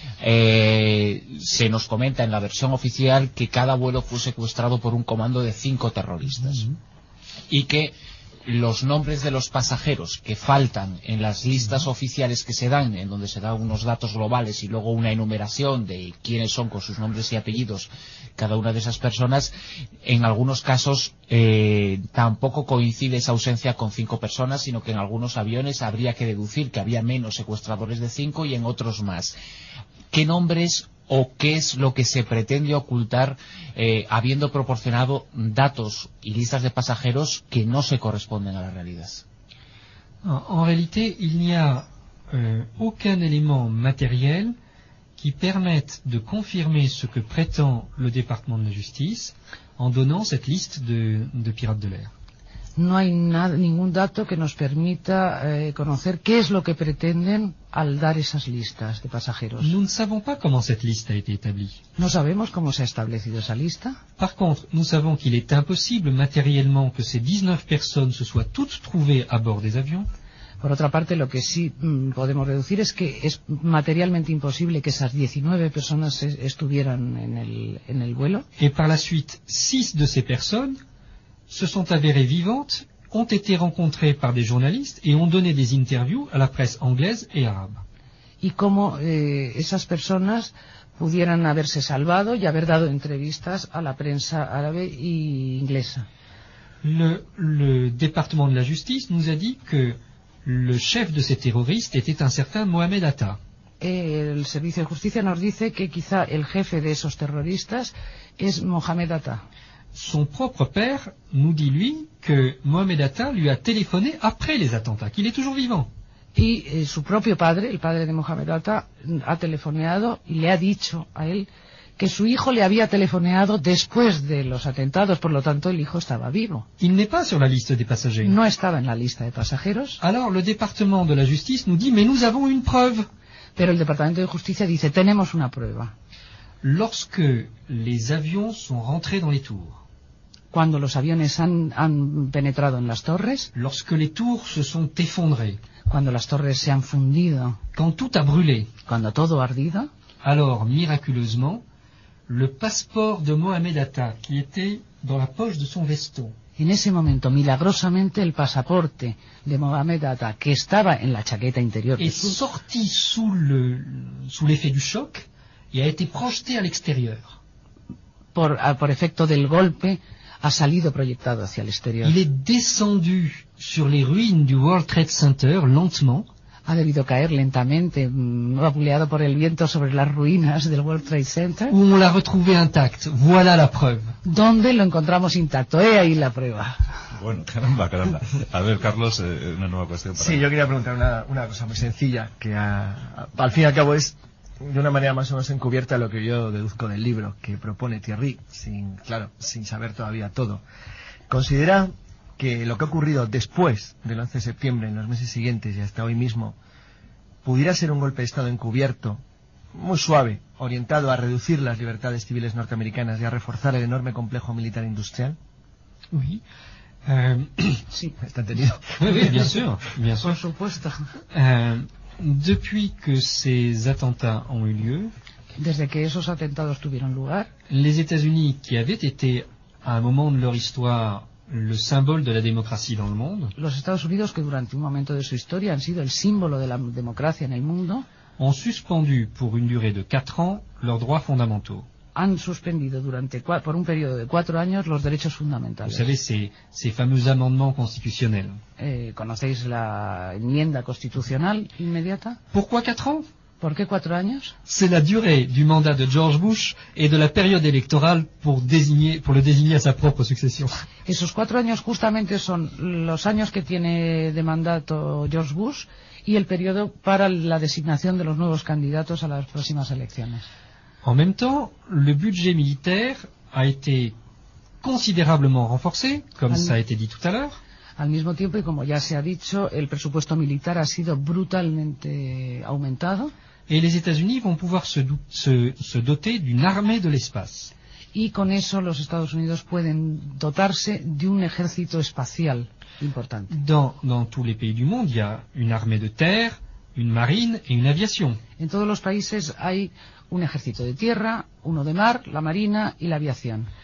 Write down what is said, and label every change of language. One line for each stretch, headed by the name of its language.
Spanish: Se nos comenta en la versión oficial que cada vuelo fue secuestrado por un comando de 5 terroristas y que los nombres de los pasajeros que faltan en las listas oficiales que se dan, en donde se dan unos datos globales y luego una enumeración de quiénes son con sus nombres y apellidos cada una de esas personas, en algunos casos tampoco coincide esa ausencia con 5 personas, sino que en algunos aviones habría que deducir que había menos secuestradores de 5 y en otros más. ¿Qué nombres o qué es lo que se pretende ocultar habiendo proporcionado datos y listas de pasajeros que no se corresponden a la realidad? En realidad,
French: il n'y a aucun élément matériel qui permette de confirmer ce que prétend le département de la justice en donnant cette liste de pirates de l'air.
Spanish: No hay ningún dato que nos permita conocer qué es lo que pretenden al dar esas listas de pasajeros.
French: Nous ne savons pas comment cette liste a été établie.
Spanish: No sabemos cómo se ha establecido esa lista.
French: Par contre, nous savons qu'il est impossible matériellement que ces 19 personnes se soient toutes trouvées à bord des avions.
Spanish: Por otra parte, lo que sí podemos deducir es que es materialmente imposible que esas 19 personas estuvieran en el vuelo.
French: Et par la suite, 6 de ces personnes se sont avérées vivantes, ont été rencontrées par des journalistes et ont donné des interviews à la presse anglaise et arabe.
Spanish: Y cómo esas personas pudieran haberse salvado y haber dado entrevistas a la prensa árabe e inglesa.
French: Le département de la justice nous a dit que le chef de ces terroristes était un certain Mohamed Atta.
Spanish: El servicio de justicia nos dice que quizá el jefe de esos terroristas es Mohamed Atta.
French: Son propre père nous dit, lui, que Mohamed Atta lui a téléphoné après les attentats, qu'il est toujours vivant. Et son propre père, le père de Mohamed Atta, a téléphoné et lui a dit à lui que son fils lui avait téléphoné après les attentats,
Spanish: par lo tanto,
French: le fils était vivant. Il n'est pas sur la liste des passagers.
Spanish: No estaba en la lista de pasajeros.
French: Alors, le département de la justice nous dit, mais nous avons une preuve.
Spanish: Pero el departamento de justicia dice, tenemos una prueba.
French: Lorsque les avions sont rentrés dans les tours.
Spanish: Cuando los aviones han penetrado en las torres.
French: Lorsque les tours se sont effondrées.
Spanish: Cuando las torres se han fundido.
French: Quand tout a brûlé.
Spanish: Cuando todo ha ardido.
French: Alors, miraculeusement, le passeport de Mohamed Atta, qui était dans la poche de son veston.
Spanish: En ese momento, milagrosamente, el pasaporte de Mohamed Atta, que estaba en la chaqueta interior.
French: Est sorti sous l'effet du choc. Y a été projeté à l'extérieur.
Spanish: Por efecto del golpe, ha salido proyectado hacia el exterior.
French: Il est descendu sur les ruines du World Trade Center lentement.
Spanish: Ha debido caer lentamente, vapuleado por el viento sobre las ruinas del World Trade Center.
French: Où on l'a retrouvé intact. Voilà la preuve.
Spanish: Donde lo encontramos intacto. He ahí la prueba. Bueno, caramba. A ver, Carlos, una nueva cuestión para sí, yo quería preguntar una cosa muy sencilla, que al fin y al cabo es de una manera más o menos encubierta lo que yo deduzco del libro que propone Thierry, sin saber todavía todo. ¿Considera que lo que ha ocurrido después del 11 de septiembre, en los meses siguientes y hasta hoy mismo, pudiera ser un golpe de Estado encubierto, muy suave, orientado a reducir las libertades civiles norteamericanas y a reforzar el enorme complejo militar industrial?
French: Oui.
Spanish: Sí, está entendido.
French: Oui, bien sûr, bien sûr.
Spanish: Por supuesto.
French: Depuis que ces attentats ont eu lieu,
Spanish: Desde que esos atentados tuvieron lugar,
French: les États-Unis, qui avaient été à un moment de leur histoire le symbole de la démocratie dans le monde,
Spanish: los Estados Unidos, que durante un momento de su historia han sido el símbolo de la democracia en el mundo,
French: ont suspendu pour une durée de 4 ans leurs droits fondamentaux.
Spanish: Han suspendido durante por un periodo de 4 años los derechos fundamentales.
French: Vous savez, ces fameux amendements constitutionnels.
Spanish: ¿Conocéis la enmienda constitucional inmediata?
French: Pourquoi 4 ans?
Spanish: ¿Por qué 4 años?
French: C'est la durée du mandat de George Bush et de la période électorale pour le désigner à sa propre succession.
Spanish: Esos 4 años justamente son los años que tiene de mandato George Bush y el periodo para la designación de los nuevos candidatos a las próximas elecciones.
French: En même temps, le budget militaire a été considérablement renforcé, comme ça a été dit tout à l'heure.
Spanish: Al mismo tiempo, y como ya se ha dicho, el presupuesto militar ha sido brutalmente aumentado.
French: Et les États-Unis vont pouvoir se doter d'une armée de l'espace.
Spanish: Y con eso los Estados Unidos pueden dotarse de un ejército espacial importante.
French: Dans tous les pays du monde, il y a une armée de terre, une marine et une aviation.
Spanish: En todos los países hay un ejército de tierra, uno de mar, la marina y la aviación.